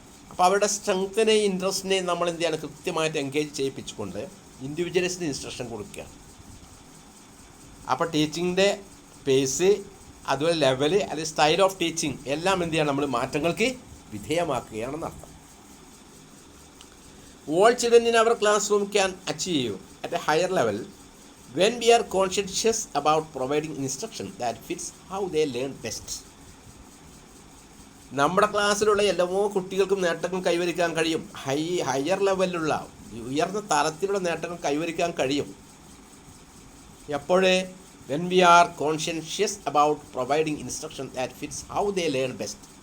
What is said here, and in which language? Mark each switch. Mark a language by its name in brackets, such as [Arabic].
[Malayalam] അപ്പോൾ അവരുടെ സ്ട്രെങ്ത്തിനെയും ഇൻട്രസ്റ്റിനെയും നമ്മൾ എന്ത് ചെയ്യണം? കൃത്യമായിട്ട് എൻഗേജ് ചെയ്യിപ്പിച്ചുകൊണ്ട് ഇൻഡിവിജ്വലൈസ്ഡ് ഇൻസ്ട്രക്ഷൻ കൊടുക്കുക. അപ്പോൾ ടീച്ചിങ്ങിൻ്റെ പേസ്, അതുപോലെ ലെവല് അല്ലെങ്കിൽ സ്റ്റൈൽ ഓഫ് ടീച്ചിങ് എല്ലാം എന്ത് ചെയ്യണം, നമ്മൾ മാറ്റങ്ങൾക്ക് വിധേയമാക്കുകയാണെന്നർത്ഥം. [English] All children in our classroom can achieve at a higher level when we are conscientious about providing instruction that fits how they learn best. [Malayalam] നമ്മുടെ ക്ലാസ്സിലുള്ള എല്ലാ കുട്ടികൾക്കും നേട്ടങ്ങൾ കൈവരിക്കാൻ കഴിയും. ഹയർ ലെവലിലുള്ള ഉയർന്ന തലത്തിലുള്ള നേട്ടങ്ങൾ കൈവരിക്കാൻ കഴിയും. എപ്പോഴേ [English] when we are conscientious about providing instruction that fits how they learn best.